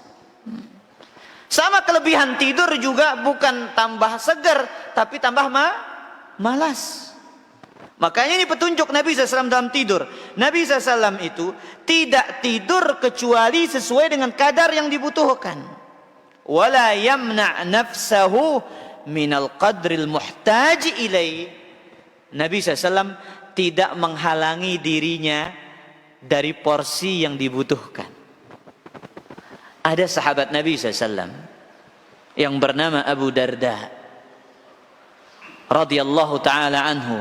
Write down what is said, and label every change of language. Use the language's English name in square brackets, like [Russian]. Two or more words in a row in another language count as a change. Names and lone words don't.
[Indonesian] Sama kelebihan tidur juga bukan tambah segar, tapi tambah malas. Makanya ini petunjuk Nabi SAW dalam tidur. Nabi SAW itu tidak tidur kecuali sesuai dengan kadar yang dibutuhkan. [Arabic] ولا يمنع نفسه من القدر المحتاج إليه. [Indonesian] Nabi SAW tidak menghalangi dirinya dari porsi yang dibutuhkan. Ada sahabat Nabi SAW yang bernama Abu Darda radhiyallahu ta'ala anhu.